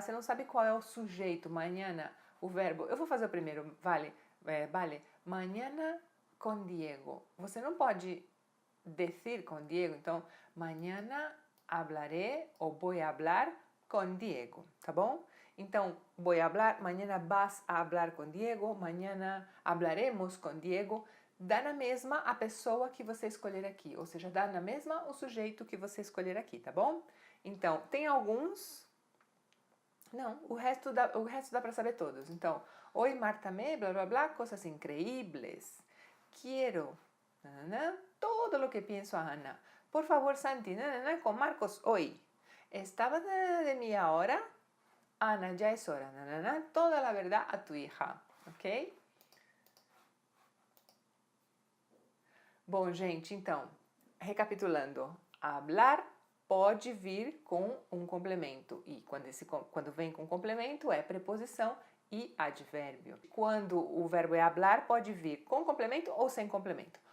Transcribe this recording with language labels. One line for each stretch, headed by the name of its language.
Portuguese: Você não sabe qual é o sujeito, mañana, o verbo. Eu vou fazer o primeiro, vale? Mañana con Diego. Você não pode decir con Diego, então,
Spanish: mañana hablaré
Portuguese: ou
Spanish: voy a hablar con Diego,
Portuguese: tá bom? Então,
Spanish: voy a hablar, mañana vas a hablar con Diego, mañana hablaremos con Diego.
Portuguese: Dá na mesma a pessoa que você escolher aqui, ou seja, dá na mesma o sujeito que você escolher aqui, tá bom? Então, tem alguns... Não, o resto dá para saber todos. Então,
Spanish: hoy Marta me, blá blá blá, cosas increíbles. Quiero, nanana, todo lo que pienso a Ana. Por favor, Santi, nanana, con Marcos hoy. Estaba de mí ahora. Ana, ya es hora, nanana, toda la verdad a tu hija, ok?
Portuguese: Bom, gente, então, recapitulando. Hablar pode vir com um complemento e quando vem com complemento é preposição e advérbio. Quando o verbo é hablar, pode vir com complemento ou sem complemento.